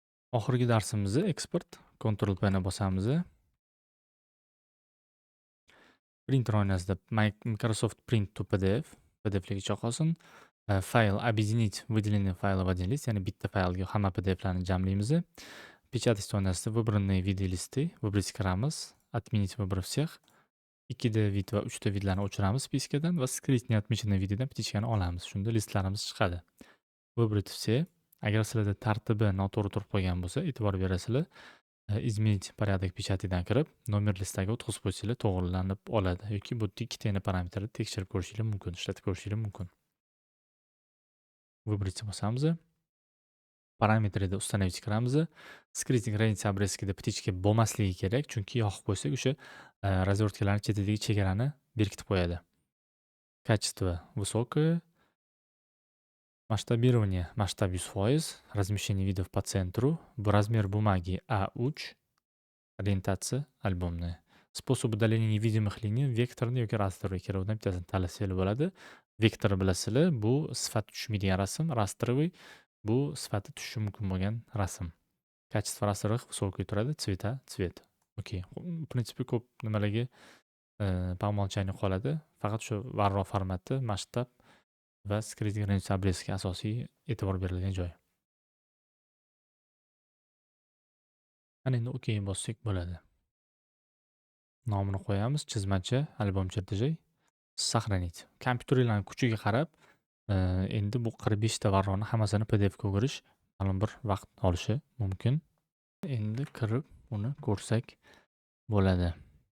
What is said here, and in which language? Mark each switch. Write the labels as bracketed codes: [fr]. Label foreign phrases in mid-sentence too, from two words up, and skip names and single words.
[uz] Oxirgi darsimizni eksport Ctrl P ni bosamiz. Printer oynasida Microsoft Print to PDF PDFligicha qolsin. [ru] Fayl объединить выделенные файлы в один лист, [uz] ya'ni bitta faylga hamma PDFlarni jamlaymiz. [ru] Печатать oynasida выбранные виды lisты выбрать kiramiz. Отменить выбор всех. [uz] 2 vid va 3 vidlarni o'chiramiz spiskadan va [ru] скрыть неотмеченные [uz] видidan птичкani olamiz. Shunda listlarimiz chiqadi. [ru] Выбрать все. [uz] Agar sizlarda tartibi noto'g'ri turib qolgan bo'lsa, e'tibor berasizlar. [ru] Изменить порядок [uz] pechatidan kirib, nomer listiga o'tkazib qo'ysanglar to'g'rilanib oladi yoki bu yerda ikkita parametrni tekshirib ko'rishingiz mumkin, ishlatib ko'rishingiz mumkin. Выбрать bosamiz. Parametrda установить kiramiz. [ru] Скрыть границы [uz] обрезкida птичка bo'lmasligi kerak, chunki yoqib qo'ysak o'sha razверткаlarning chetidagi chegarani berkitib qo'yadi. [ru] Качество высокое. Масштабирование, масштаб 100%, размещение видов по центру, размер бумаги A3, ориентация альбомная. Способ удаления невидимых линий [uz] vektorni yoki rasterga ikkovidan bittasini tanlasanglar bo'ladi. Vektor bilasizlar, bu sifat tushmaydigan rasm, rastrovый bu sifati tushishi mumkin bo'lgan rasm. [ru] Качество растровых высокое turadi, цвета, цвет. Okey. В принципе, [uz] ko'p nimalarga [ru] по умолчанию [uz] qoladi. Faqat shu varroq formati, masshtab va [ru] скрыть границ обрезки [uz] asosiy e'tibor berilgan joy. Ana endi okey bossak bo'ladi. Nomini qo'yamiz, chizmachi, [ru] альбом чертежей, [uz] сохранить. Kompyuterlarning kuchiga qarab, endi bu 45 ta varroqni hammasini PDF ga o'girish ma'lum bir vaqt olishi mumkin. Endi kirib uni ko'rsak bo'ladi.